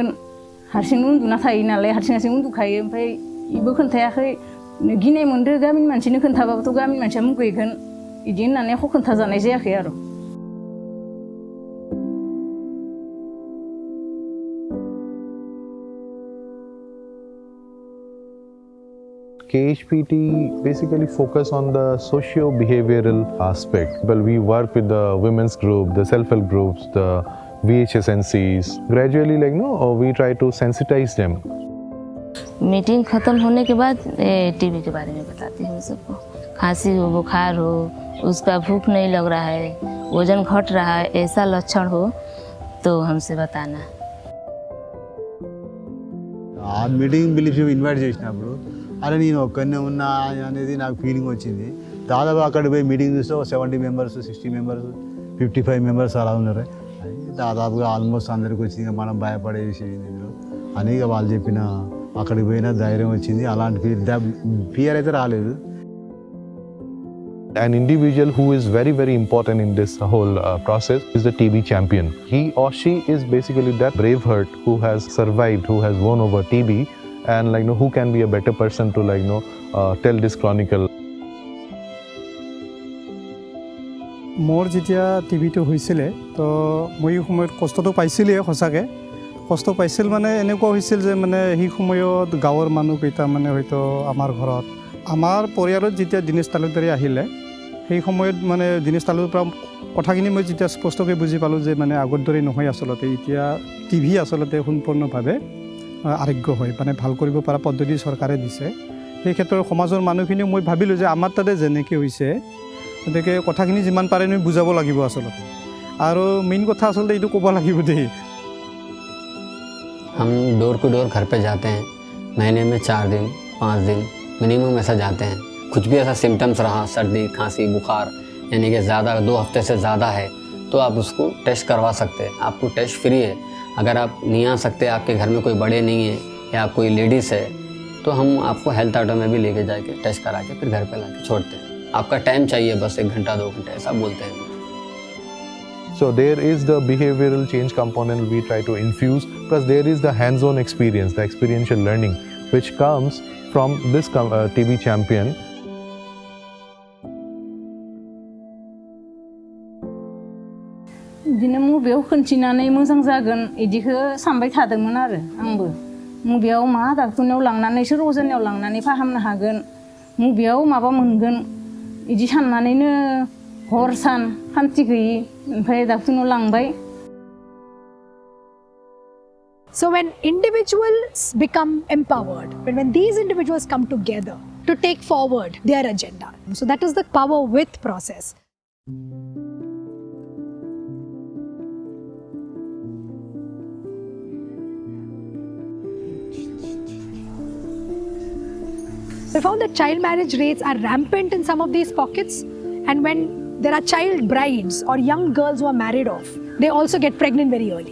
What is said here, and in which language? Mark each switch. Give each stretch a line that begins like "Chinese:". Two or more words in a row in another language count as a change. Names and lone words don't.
Bodo: हारसिंनो उन्दुना थायो नालाय, हारसिं उन्दुखायो. ओमफ्राय इबो खोन्थायाखै. गिनाय मोनदो, गामिनि मानसिनो खोन्थाबाबोथ' गामिनि मानसिया मुगैगोन बिदि होननानै एख' खोन्थाजानाय जायाखै आरो.
English: KHPT basically focus on the socio-behavioral aspect. Well, we work with the women's group, the self-help groups, the VHSNCs. Gradually, we try to sensitize them.
Hindi: मीटिंग ख़त्म होने के बाद TB के बारे में बताती हूँ सबको. खांसी हो, बुखार हो, उसका भूख नहीं लग रहा है, वजन घट रहा है, ऐसा लक्षण हो तो हमसे बताना.
Telugu: ఆ మీటింగ్ పిలిచి ఇన్వైట్ చేసినప్పుడు అరే నేను ఒక్కనే ఉన్నా అనేది నాకు ఫీలింగ్ వచ్చింది. దాదాపు అక్కడికి పోయి మీటింగ్ చూస్తే 70 మెంబర్స్, 60 మెంబర్స్, 55 మెంబర్స్ అలా ఉన్నారు. దాదాపుగా ఆల్మోస్ట్ అందరికి వచ్చింది. మనం భయపడే విషయం ఇందులో అని వాళ్ళు చెప్పిన అక్కడికి పోయిన ధైర్యం వచ్చింది. అలాంటి ఫియర్ అయితే రాలేదు.
English: An individual who is very, very important in this whole process is the TB champion. He or she is basically that brave heart who has survived, who has won over TB, and who can be a better person to tell this chronicle.
Assamese: মোৰ যেতিয়া টিভিটো হৈছিলে তো মই এই সময়ত কষ্টটো পাইছিলেই, সঁচাকৈ কষ্ট পাইছিল। মানে এনেকুৱা হৈছিল যে মানে সেই সময়ত গাঁৱৰ মানুহকেইটা মানে হয়তো আমাৰ ঘৰত, আমাৰ পৰিয়ালত যেতিয়া দীনেশ তালুকদাৰী আহিলে সেই সময়ত মানে দীনেশ তালুকদাৰৰ পৰা কথাখিনি মই যেতিয়া স্পষ্টকৈ বুজি পালোঁ যে মানে আগৰ দৰে নহয়, আচলতে এতিয়া টিভি আচলতে সম্পূৰ্ণভাৱে আৰোগ্য হয়, মানে ভাল কৰিব পৰা পদ্ধতি চৰকাৰে দিছে। সেই ক্ষেত্ৰত সমাজৰ মানুহখিনিও মই ভাবিলোঁ যে আমাৰ তাতে যেনেকৈ হৈছে গতিকে কথাখিনি যিমান পাৰে আমি বুজাব লাগিব আচলতে, আৰু মেইন কথা আচলতে এইটো ক'ব লাগিব দেই।
Hindi: हम
English: door to door
Hindi: घर पे जाते हैं, महीने में 4 दिन 5 दिन मिनिमम ऐसा जाते हैं। कुछ भी ऐसा सिम्टम्स रहा, सर्दी खांसी बुखार यानी कि ज़्यादा 2 हफ्ते से ज़्यादा है तो आप उसको टेस्ट करवा सकते हैं। आपको टेस्ट फ्री है। अगर आप नहीं आ सकते, आपके घर में कोई बड़े नहीं है या कोई लेडीज़ है, तो हम आपको
English: health auto
Hindi: में भी लेके जाके टेस्ट करा के फिर घर पे ला के छोड़ते हैं। आपका टाइम चाहिए बस 1 घंटा 2 घंटे, ऐसा बोलते हैं।
English: So there is the behavioral change component we try to infuse, plus there is the hands-on experience, the experiential learning, which comes from this TB champion.
Bodo: बिदिनो मुभियाव खिन्थिनानै मोजां जागोन इदिखौ सानबाय थादोंमोन आरो आंबो। मुभियाव मा डाक्टरनियाव लांनानै सोर अजानियाव लांनानै फाहामनो हागोन, मुभियाव माबा मोनगोन इदि साननानैनो हर सान खान्थि गैयि ओमफ्राय डाक्टरनाव लांबाय।
English: So when individuals become empowered, when these individuals come together to take forward their agenda, so that is the power with process. We found that child marriage rates are rampant in some of these pockets, and when there are child brides or young girls who are married off, they also get pregnant very early.